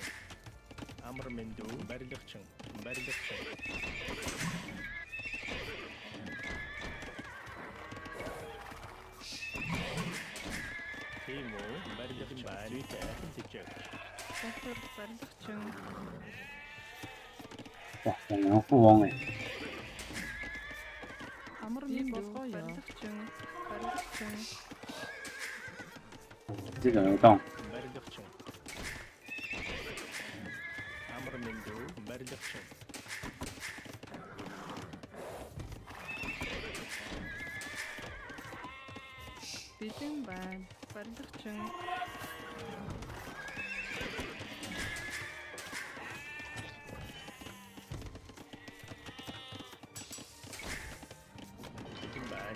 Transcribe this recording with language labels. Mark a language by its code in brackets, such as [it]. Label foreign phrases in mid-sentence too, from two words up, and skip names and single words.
[mn] Амар мэндүү. Барилгачин. Тийм үү? Барилгачин байна. Зүйтэй. Тэжээг. Захир барилгачин. [zh] 哇，两个富翁哎， [mn] Амар мэндүү. Барилгачин. [zh] 这个流动， [mn] Барилгачин. Амар мэндүү. Барилгачин. Бидэн байна. Барилгачин. Бэлэн байна.